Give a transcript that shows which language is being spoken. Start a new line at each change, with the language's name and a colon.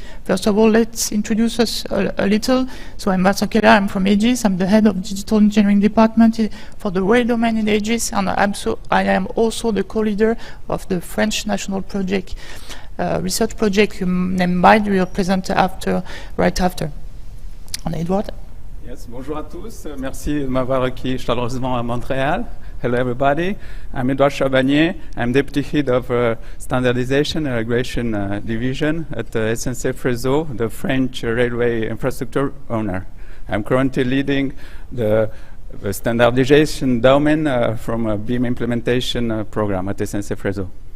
English: First of all, let's introduce us a little. So I'm Vincent Keller, I'm from Aegis. I'm the head of digital engineering department for the rail domain in Aegis, and I am also the co-leader of the French national project, research project named BIM. We will present right after. On Edouard.
French: Yes, bonjour à tous. Merci de m'avoir accueilli chaleureusement à Montréal.
English: Hello, everybody. I'm Edouard Chabanier. I'm Deputy Head of Standardization and Regulation Division at the SNCF Réseau, the French railway infrastructure owner. I'm currently leading the standardization domain from a BIM implementation program at SNCF Réseau.